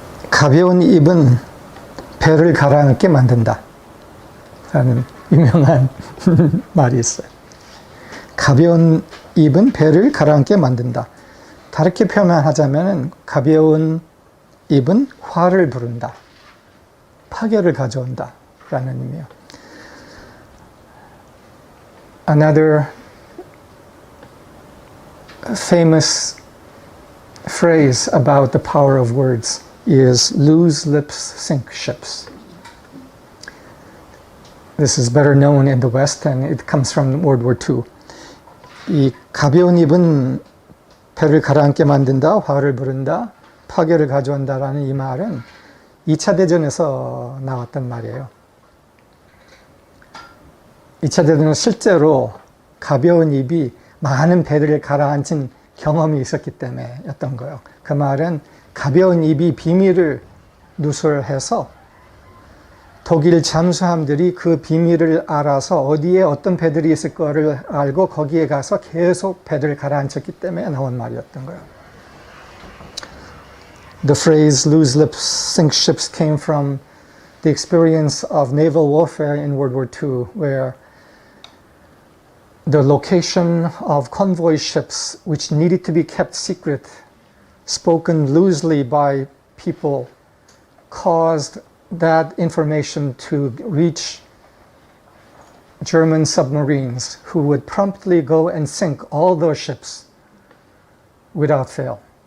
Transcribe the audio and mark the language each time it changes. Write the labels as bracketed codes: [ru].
[ko] 가벼운 입은 배를 가라앉게 만든다 라는 유명한 말이 있어요. 가벼운 입은 배를 가라앉게 만든다. 다르게 표현하자면 가벼운 입은 화를 부른다. 파괴를 가져온다 라는 의미예요. [en] Another famous phrase about the power of words is loose lips sink ships. This is better known in the West and it comes from World War II. [ko] 이 가벼운 입은 배를 가라앉게 만든다, 화를 부른다, 파괴를 가져온다라는 이 말은 2차 대전에서 나왔던 말이에요. 2차 대전은 실제로 가벼운 입이 많은 배를 가라앉힌 경험이 있었기 때문에였던 거예요. 그 말은 가벼운 입이 비밀을 누설해서 독일 잠수함들이 그 비밀을 알아서 어디에 어떤 배들이 있을 거를 알고 거기에 가서 계속 배를 가라앉혔기 때문에 나온 말이었던 거예요. [en] The phrase loose lips sink ships came from the experience of naval warfare in World War II, where the location of convoy ships, which needed to be kept secret, spoken loosely by people, caused that information to reach German submarines, who would promptly go and sink all those ships without fail.